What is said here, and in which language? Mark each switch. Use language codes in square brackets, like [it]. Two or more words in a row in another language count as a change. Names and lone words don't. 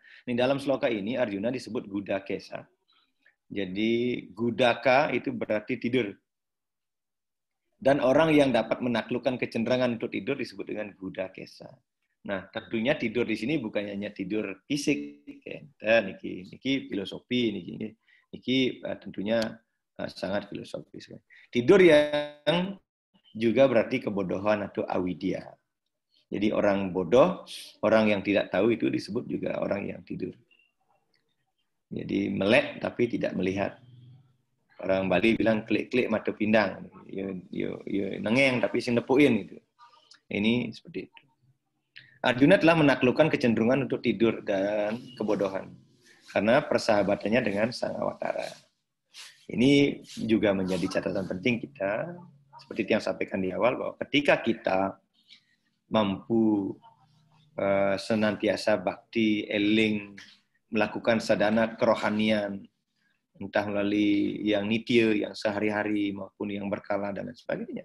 [id] Di dalam sloka ini Arjuna disebut Gudakesa. Jadi Gudaka itu berarti tidur. Dan orang yang dapat menaklukkan kecenderungan untuk tidur disebut dengan Gudakesa. Nah, tentunya tidur di sini bukan hanya tidur fisik, niki filosofi, niki tentunya sangat filosofis. Tidur yang juga berarti kebodohan atau avidya. Jadi orang bodoh, orang yang tidak tahu itu disebut juga orang yang tidur. Jadi melek tapi tidak melihat. Orang Bali bilang [ban] klik-klik mata pindang. Yo nengeng tapi sing nepuin gitu. [id] Ini seperti itu. Arjuna telah menaklukkan kecenderungan untuk tidur dan kebodohan karena persahabatannya dengan Sang Awatara. Ini juga menjadi catatan penting kita, seperti yang sampaikan di awal, bahwa ketika kita mampu senantiasa bakti, eling, melakukan sadhana kerohanian, entah melalui yang nitya, yang sehari-hari, maupun yang berkala, dan lain sebagainya.